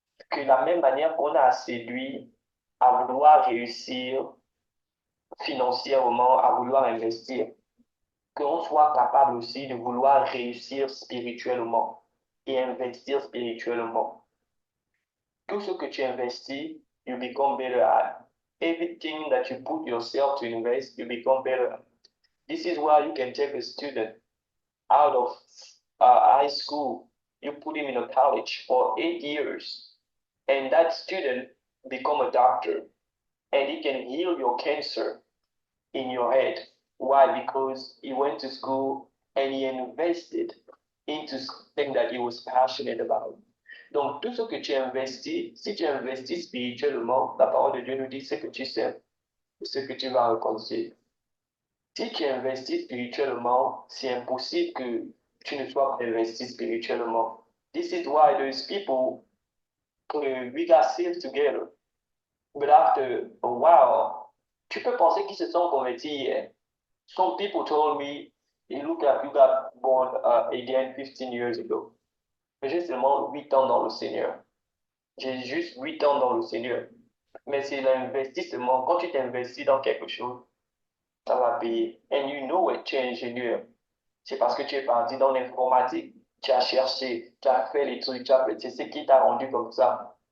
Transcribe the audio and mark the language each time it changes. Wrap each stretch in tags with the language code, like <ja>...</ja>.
<fr>Que la même manière qu'on a séduit à vouloir réussir financièrement, à vouloir investir, qu'on soit capable aussi de vouloir réussir spirituellement et investir spirituellement. Tout ce que tu investis,</fr> <en>you become better at. Everything that you put yourself to invest, you become better at. This is why you can take a student out of high school, you put him in a college for 8 years, and that student become a doctor, and he can heal your cancer in your head. Why? Because he went to school and he invested into something that he was passionate about.</en> <fr>Donc, tout ce que tu investis, si tu investis spirituellement, la parole de Dieu nous dit ce que tu sais, ce que tu vas récolter. Si tu investis spirituellement, c'est impossible que tu ne sois pas investi spirituellement.</fr> <en>This is why those people, we got saved together. But after a while,</en> <fr>tu peux penser qu'ils se sont convertis hier.</fr> <en>Some people told me, hey, look at you got born again 15 years ago.</en> <fr>Mais j'ai seulement 8 ans dans le Seigneur. J'ai juste 8 ans dans le Seigneur. Mais c'est l'investissement. Quand tu t'investis dans quelque chose, ça va payer.</fr> <en>And you know it,</en> <fr>tu es ingénieur. C'est parce que tu es parti dans l'informatique. Tu as cherché, tu as fait les trucs, tu as fait, c'est ce qui t'a rendu comme ça.</fr>